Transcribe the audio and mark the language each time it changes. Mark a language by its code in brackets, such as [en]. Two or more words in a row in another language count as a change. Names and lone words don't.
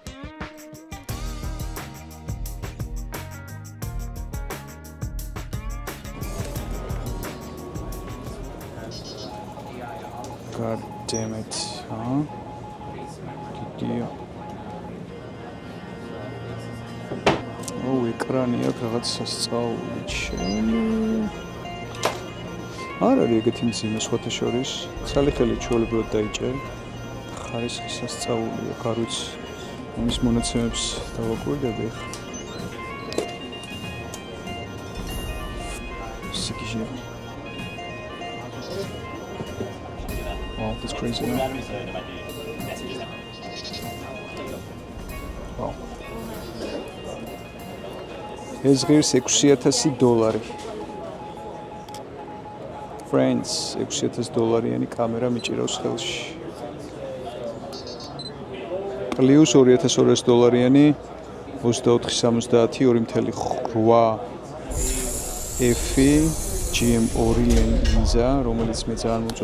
[en] God damn it, huh? Dear. Oh, [ka] ekrani აქ რაღაც სასწაული ჩემი. არ არის ეგეთი მძიმე სხვათა შორის. ცალ-ხელი ჩვეულებრივად დაიჭერ. ხარისხი სასწაულია, არ ვიცი. ამის მონაცემებს დავაკვირდები ხა. სიკიჟე. [en] Wow, that's crazy. No? Wow. [ka] ეს ღირს $6,000. Friends, $6,000-იანი კამერა მიჭირავს ხელში. პლუს $2,200-იანი 24-70 2.8 F GM2 ლინზა, რომელიც მე ძალიან მომწონს.